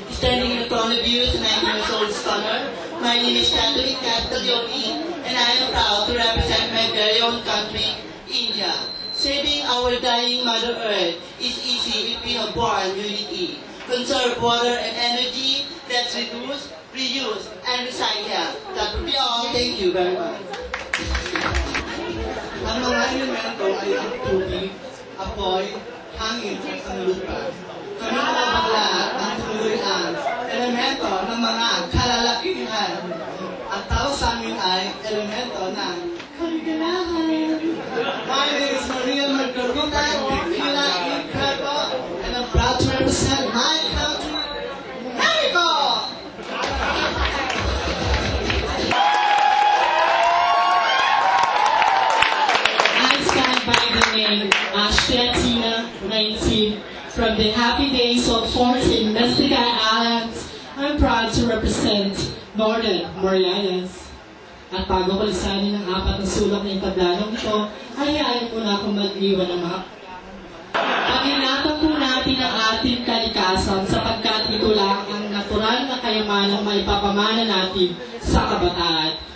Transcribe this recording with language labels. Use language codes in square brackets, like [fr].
[en] Standing in front of you, the 19-year-old stunner, my name is Catholic Castaglioni, and I am proud to represent my very own country, India. Saving our dying Mother Earth is easy if we have born unity. Conserve water and energy, let's reduce, reuse, and recycle. That will be all. Thank you very much. [tl] Ang mga elemento ay ang tubig, apoy, hangin at ang lupa. Kami mga bakla ang tuloy ang elemento ng mga kalalakihan. At tao sa amin ay elemento ng kaligalahan. [en] My name is Maria Margarita Tequila Incredible, and I'm proud to represent my country, Mexico! By the name Ashtatina 19 from the happy days of 14 Mystica Islands. I'm proud to represent Northern Marianas. [tl] At bago ko lisanin ang apat na sulok ng pagdanong ito, hayaan mo na akong mag-iwan ng mga pag-ingatan po natin ang ating kalikasan sapagkat ito lang ang natural na kayamanang maipapamana natin sa kabataan.